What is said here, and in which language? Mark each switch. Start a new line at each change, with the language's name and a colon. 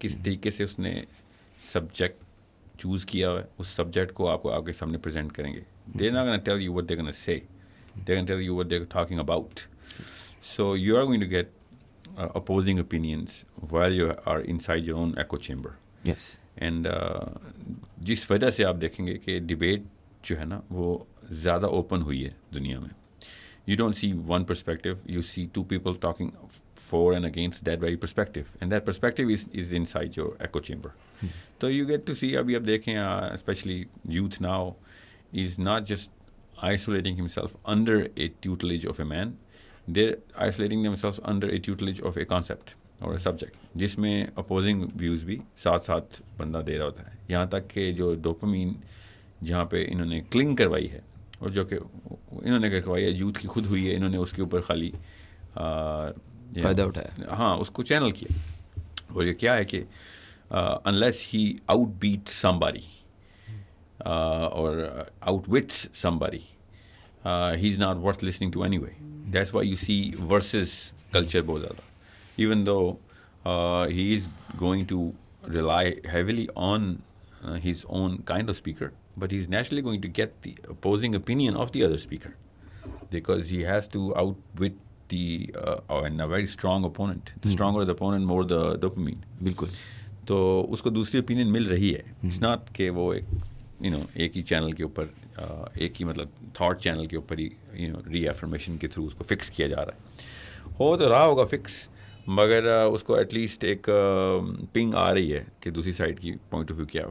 Urdu: کس طریقے سے اس نے سبجیکٹ چوز کیا ہے, اس سبجیکٹ کو آپ کو آپ کے سامنے پریزنٹ کریں گے.
English: They're not going to tell you what they're going to say. They're going to tell you what they're talking about. So you are going to get opposing opinions while you are inside your own echo chamber. Yes.
Urdu: And جس وجہ سے آپ دیکھیں گے کہ debate جو ہے نا وہ زیادہ اوپن ہوئی ہے دنیا میں.
English: You don't see one perspective, you see two people talking for and against that very perspective, and that perspective is inside your echo chamber. So you get to see,
Urdu: abhi ab dekhein
English: especially youth now is not just isolating himself under a tutelage of a man, they're isolating themselves under a tutelage of a concept or a subject
Urdu: جس میں opposing views بھی ساتھ ساتھ بندہ دے رہا ہوتا ہے. یہاں تک کہ جو ڈوپامین جہاں پہ انہوں نے کلنگ کروائی ہے اور جو کہ انہوں نے کروائی ہے یوتھ کی خود ہوئی ہے, انہوں نے اس کے اوپر خالی فائدہ اٹھایا, ہاں اس کو چینل کیا. اور یہ کیا ہے کہ
English: unless he outbeats somebody or outwits somebody, he's not worth listening to anyway. That's why you see versus culture
Urdu: بہت زیادہ.
English: Even though he is going to rely heavily on his own kind of speaker, but he's naturally going to get the opposing opinion of the other speaker because he has to outwit the and a very strong opponent. The stronger the opponent, more the dopamine.
Urdu: بالکل. تو اس کو دوسری opinion مل رہی ہے. It's not کہ وہ ایک ہی چینل کے اوپر, ایک ہی مطلب تھاٹ چینل کے اوپر ہی ری ایفرمیشن کے تھرو اس کو فکس کیا جا رہا ہے. ہو تو رہا ہوگا فکس, مگر اس کو ایٹ لیسٹ ایک پنگ آ رہی ہے کہ دوسری سائڈ کی پوائنٹ آف ویو کیا ہے.